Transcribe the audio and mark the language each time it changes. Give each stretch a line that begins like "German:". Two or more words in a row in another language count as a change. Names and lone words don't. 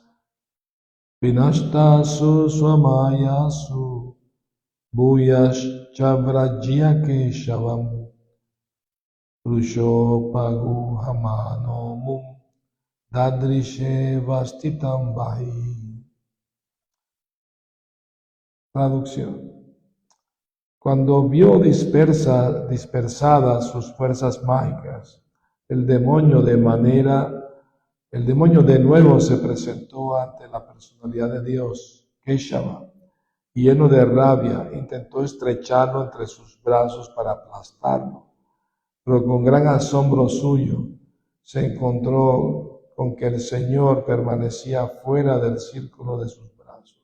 Sanskrit: विनष्टासु स्वमायासु भूयश्चाव्रज्य केशवम् रुषोपगूहमानोऽमुं ददृशेऽवस्थितं बहिः.
Spanish: Traducción. Cuando vio dispersadas sus fuerzas mágicas, el demonio de nuevo se presentó ante la personalidad de Dios, Keshava, y lleno de rabia, intentó estrecharlo entre sus brazos para aplastarlo, pero con gran asombro suyo se encontró con que el Señor permanecía fuera del círculo de sus brazos.